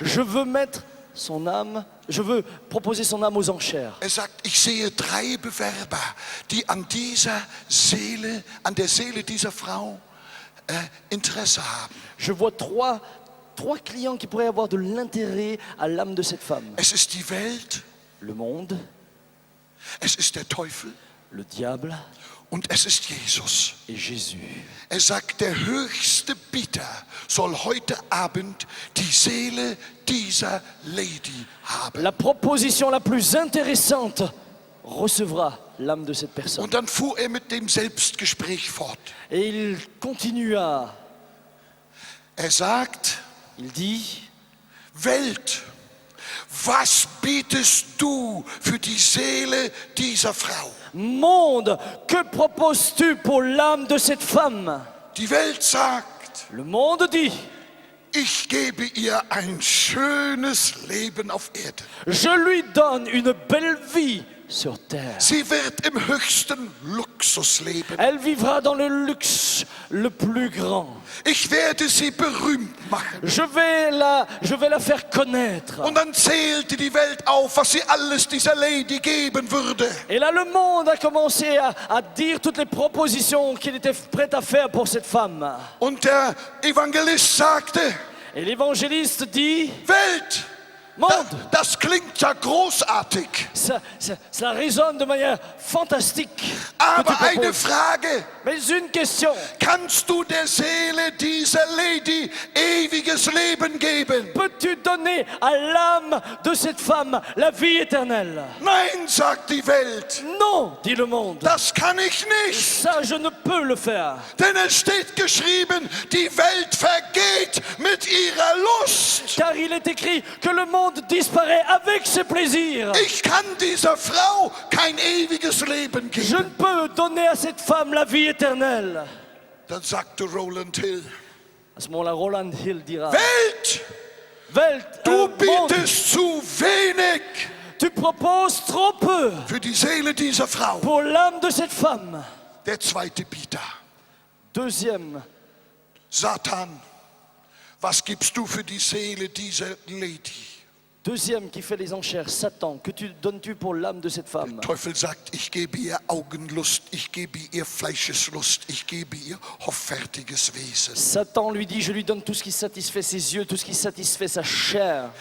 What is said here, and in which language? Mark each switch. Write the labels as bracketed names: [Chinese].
[French] Je veux mettre son âme, je veux proposer son âme aux enchères. [German] Er sagt, ich sehe 3 Bewerber, die an dieser Seele, an der Seele dieser Frau Interesse haben. [French] Je vois trois clients qui pourraient avoir de l'intérêt à l'âme de cette femme. [German] Es ist die Welt, [French] Le monde, [German] es ist der Teufel [French] le diable [German] und es ist Jesus. [French] et Jésus. [German] Er sagt, der höchste Bieter soll heute Abend die Seele dieser Lady haben. [French] La proposition la plus intéressante recevra l'âme de cette personne. [German] Und dann fuhr er mit dem Selbstgespräch fort. [French] Et il continua, [German] Er sagt, [French] il dit, [German] Welt, was bietest du für die Seele dieser Frau? [French] monde, que proposes-tu pour l'âme de cette femme? [German] Die Welt sagt, [French] Le monde dit, [German] ich gebe ihr ein schönes Leben auf Erden. [French] je lui donne une belle vie sur terre. [German] Sie wird im höchsten Luxus leben. [French] Elle vivra dans le luxe le plus grand. [German] Ich werde sie berühmt machen. [French] Je vais la faire connaître. [German] Und dann zählte die Welt auf, was sie alles dieser Lady geben würde. [French] Et là, le monde a commencé à dire toutes les propositions qu'il était prêt à faire pour cette femme. [German] Und der Evangelist sagte, [French] Et l'évangéliste dit, [German] Welt, [French] monde, [German] das klingt ja großartig. [French] ça résonne de manière fantastique. que tu [German] Aber eine [French] proposes. [German] Frage, [French] Mais une question, [German] kannst du der Seele dieser Lady ewiges Leben geben? [French] peux-tu donner à l'âme de cette femme la vie éternelle? [German] Nein, sagt die Welt, [French] Non, dit le monde. [German] das kann ich nicht. [French] Ça, je ne peux le faire. [German] Denn es steht geschrieben, die Welt vergeht mit ihrer Lust. [French] Car il est écrit que le monde disparaît avec ses plaisirs. [German] Ich kann dieser Frau kein ewiges Leben [French] Je [German] geben. [French] ne peux donner à cette femme la vie éternelle. [German] Dann sagte Roland Hill, [French] À ce moment-là, Roland Hill dira, [German] Welt, Welt, du [French] monde, [German] bietest zu wenig [French] tu proposes trop peu [German] für die Seele dieser Frau. [French] pour l'âme de cette femme. [German] Der zweite Bieter, [French] Deuxième, [German] Satan, was gibst du für die Seele dieser Lady? [French] deuxième qui fait les enchères, Satan, que donnes-tu pour l'âme de cette femme? [German] Teufel sagt, ich gebe ihr Augenlust, ich gebe ihr Fleischeslust, ich gebe ihr hoffärtiges Wesen. [French] Satan lui dit, je lui donne tout ce qui satisfait ses yeux, tout ce qui satisfait sa chair.